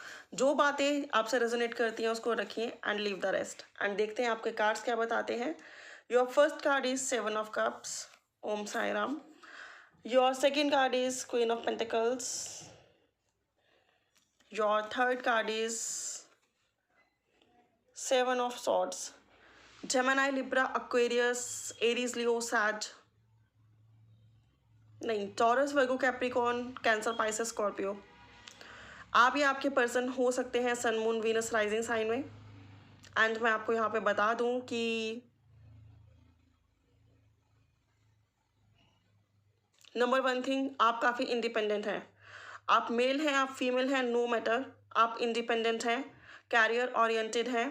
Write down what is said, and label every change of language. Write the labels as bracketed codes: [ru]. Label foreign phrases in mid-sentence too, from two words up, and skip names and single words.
[hi] जो बातें आपसे रेजोनेट करती हैं उसको रखिए [en] and leave the rest. [hi] एंड देखते हैं आपके कार्ड्स क्या बताते हैं। [en] Your first card is 7 of Cups, [hi] ओम साई राम। [en] Your second card is Queen of Pentacles. Your third card is 7 of Swords. Gemini, Libra, Aquarius, Aries, Leo, Sag, नहीं, Taurus, Virgo, Capricorn, Cancer, Pisces, Scorpio. [hi] आप या आपके पर्सन हो सकते हैं [en] Sun Moon Venus rising sign [hi] में। एंड मैं आपको यहाँ पे बता दूँ कि [en] number one thing, [hi] आप काफ़ी इंडिपेंडेंट हैं। आप मेल हैं, आप फीमेल हैं, [en] no matter, [hi] आप इंडिपेंडेंट हैं, [en] career oriented [hi] हैं।